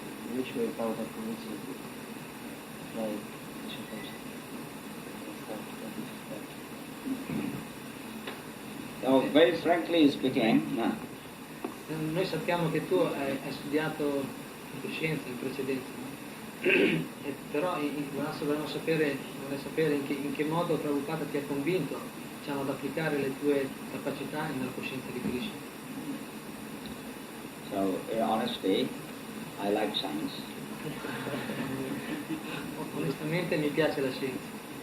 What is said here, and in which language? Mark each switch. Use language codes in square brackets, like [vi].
[en] In which way Prabhupada convinced you to try Sripad and stuff? So very frankly speaking, [it] Noi sappiamo che tu hai studiato coscienza in precedenza, no? Però vorrei sapere in che modo Prabhupada ti ha convinto, diciamo, ad applicare le tue capacità nella coscienza di Krishna. [en] so in honesty, I like science. [it] Onestamente mi piace la scienza,